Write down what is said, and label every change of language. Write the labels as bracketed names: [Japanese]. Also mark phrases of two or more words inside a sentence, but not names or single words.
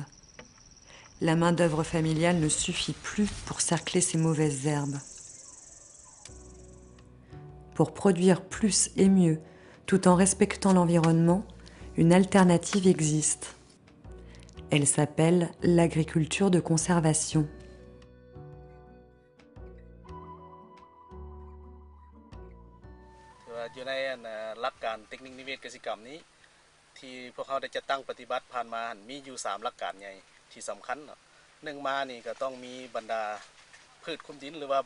[French] La main-d'œuvre familiale ne suffit plus pour cercler ces mauvaises herbes. Pour produire plus et mieux, tout en respectant l'environnement, une alternative existe. Elle s'appelle l'agriculture de conservation. [Thai] อยู่ในหลักการเทคนิคนิเวศเกษตรกรรมนี้ที่พวกเขาได้จัดตั้งปฏิบัติผ่านมามีอยู่3หลักการใหญ่ที่สำคัญเนาะหนึ่งมานี่ก็ต้องมีบรรดาพืชคลุมดินหรือว่าบรร